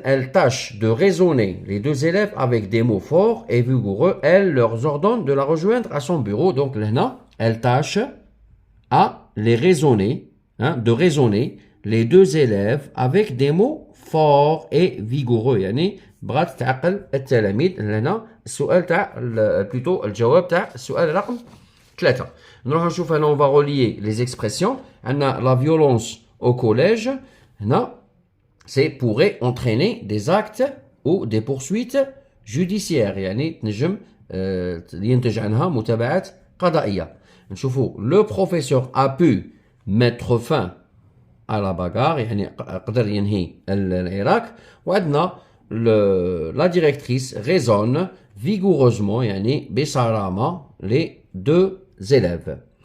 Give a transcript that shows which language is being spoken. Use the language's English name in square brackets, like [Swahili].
[French] Elle tâche de raisonner les deux élèves avec des mots forts et vigoureux. Elle leur ordonne de la rejoindre à son bureau. Donc là, elle tâche à les raisonner, de raisonner les deux élèves avec des mots forts et vigoureux. يعني [Arabic] بغات تعقل التلاميذ. هنا السؤال تاع بلوتو الجواب تاع السؤال رقم 3. نروح نشوف هنا [French] on va relier les expressions. عندنا la violence au collège. هنا c'est pourrait entraîner des actes ou des poursuites judiciaires. [Arabic] يعني تنجم ينتج عنها متابعات قضائية. نشوفوا [French] le professeur a pu mettre fin à la bagarre. [Arabic] يعني قدر ينهي العراك. [French] وعندنا la directrice raisonne vigoureusement [Arabic] يعني بصرامة [French] les deux élèves.